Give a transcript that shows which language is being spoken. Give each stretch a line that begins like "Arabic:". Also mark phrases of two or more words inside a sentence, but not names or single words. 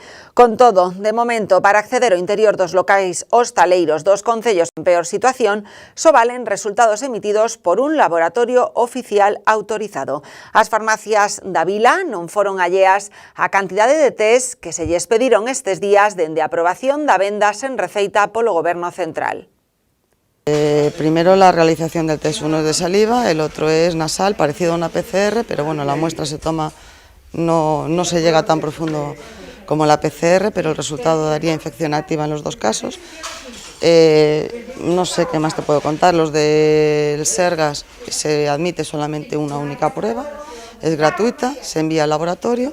Galician: Con todo, de momento, para acceder ao interior dos locais hostaleiros dos concellos en peor situación, só valen resultados emitidos por un laboratorio oficial autorizado. As farmacias da Vila non foron alleas á cantidade de test que se lles pediron estes días dende a aprobación da venda sen receita polo Goberno Central.
Spanish: Primero la realización del test, uno es de saliva, el otro es nasal, parecido a una PCR, pero bueno, la muestra se toma, no se llega tan profundo como la PCR, pero el resultado daría infección activa en los dos casos. No sé qué más te puedo contar, los del Sergas se admite solamente una única prueba, es gratuita, se envía al laboratorio.